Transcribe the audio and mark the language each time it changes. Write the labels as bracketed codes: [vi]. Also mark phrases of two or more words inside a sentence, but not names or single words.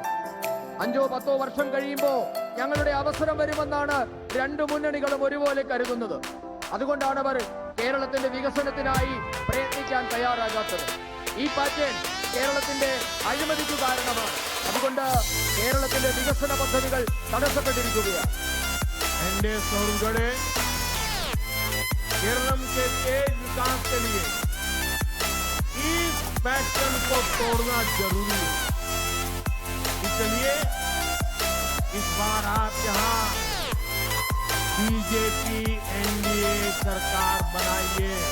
[ml] 5-10 വർഷം കഴിയുമ്പോൾ ഞങ്ങളുടെ അവസരം വരുമെന്നാണ് രണ്ട് മുന്നണികളും ഒരുപോലെ കരുതുന്നത്. അതുകൊണ്ടാണ് അവർ കേരളത്തിന്റെ വികസനത്തിനായി പ്രയത്നിക്കാൻ തയ്യാറാകാത്തത്. ഈ പാറ്റേൺ കേരളത്തിന്റെ അഴിമതിക്ക് കാരണമാണ്. അതുകൊണ്ട് കേരളത്തിന്റെ വികസന പദ്ധതികൾ തടസ്സപ്പെട്ടിരിക്കുകയാണ്. [hi] एनडीए सोनगढ़े केरलम के तेज विकास के लिए इस पैटर्न को तोड़ना जरूरी है। इसलिए इस बार आप यहाँ बीजेपी एनडीए सरकार बनाइए।